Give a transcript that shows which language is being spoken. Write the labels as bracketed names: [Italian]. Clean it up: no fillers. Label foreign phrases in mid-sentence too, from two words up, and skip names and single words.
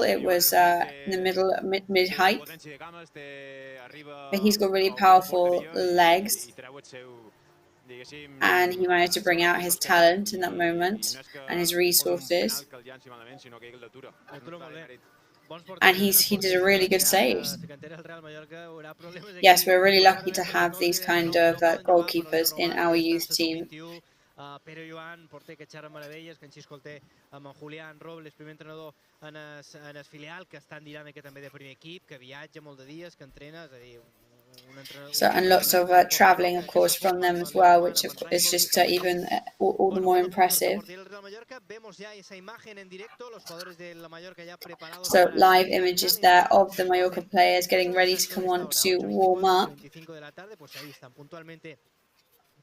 [English] It was in the middle, mid height. But he's got really powerful legs, and he managed to bring out his talent in that moment and his resources. And he did a really good save. Yes, we're really lucky to have these kind of goalkeepers in our youth team. [Catalan] Pere Joan, porter que xerra meravelles, que en Xisco el té amb en Julián Robles, primer entrenador en el filial, que està en dinàmica també de primer equip, que viatja molt de dies, que entrena, és a dir... [English] So, and lots of traveling, of course, from them as well, which is just even all the more impressive. So, live images there of the Mallorca players getting ready to come on to warm up.